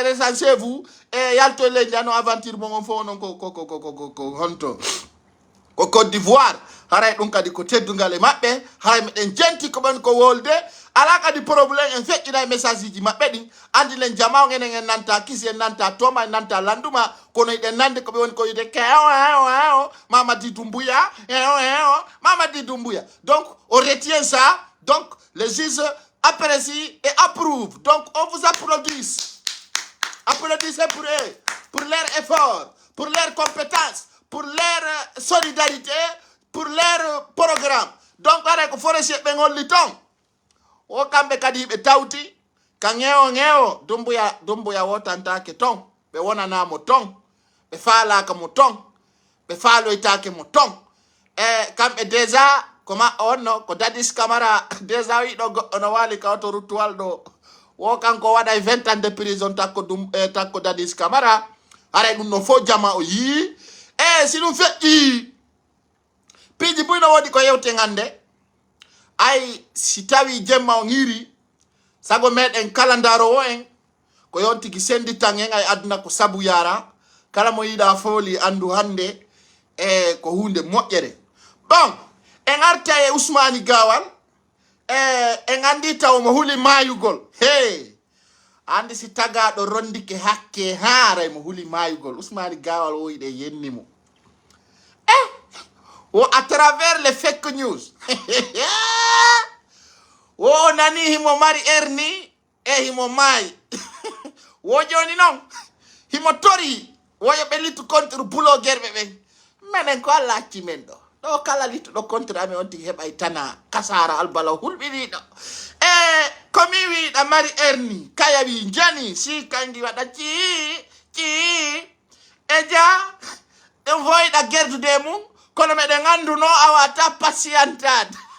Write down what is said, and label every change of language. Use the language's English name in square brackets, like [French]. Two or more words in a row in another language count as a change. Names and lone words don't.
[French] recensez vous [Fula] e yalto le ndano aventure mo fo non ko honto ko Côte d'Ivoire haray ɗum kadi ko teddungal e maɓɓe hay meɗen jenti ko ɓen ko wolde ala kadi probléme en feƴƴina e message ji maɓɓe ɗin andi len jama enen en nanta kisi en nanta toma en nanta landuma kono eɗen nande koɓe woni ko yide keo Mamadi Doumbouya Mamadi Doumbouya. [French] Donc on retient ça. Donc les juges apprécient et approuvent. Donc on vous applaudisse. Applaudissez pour eux, pour leur effort, pour leur compétence, pour leur solidarité, pour leur programme. [Fula] Donc ara ko forestier ɓe ngolli ton o kamɓe kadi ɓe tawti ka ŋewo Doumbouya wotantake ton ɓe wonanamo ton ɓe faalaka mo ton ɓe faaloytake mo ton kamɓe déjà koma onno ko Dadis Camara déjà wiɗo goɗɗo no waali kawto ruttuwal ɗo wo kanko waɗay [French] 20 ans de prison [Fula] takko Dadis Camara haray ɗum no fo jama o yii si ɗum feƴƴi piiji buyno woɗi ko yewte hande ay si tawi jemma o ngiri sago meɗen kala ndarowo en ko yontiki senditan en ay aduna ko sabu yara kala mo yiɗa fooli andu hande ko hunde moƴƴere. Bon en arta e Ousmani Gawal en andi taw mo huli mayugol andi si tagaɗo rondike hakke haaray mo huli mayugol Ousmani Gawal o yiɗe yennimo [French] à travers les fake news [Fula] wo nani himo mari erni himo mayi wo joni non himo tori woyo ɓe littu contre bloguerɓe ɓen minen ko Allah acci men ɗo kala littuɗo contre amen on tigi heɓay tana kasara albala hulɓiniɗo komi wiɗa mari erni kaya wi jani si kangi waɗa ci ja ɗen voyiɗa gerdude mum kono meɗen anduno a wata patientade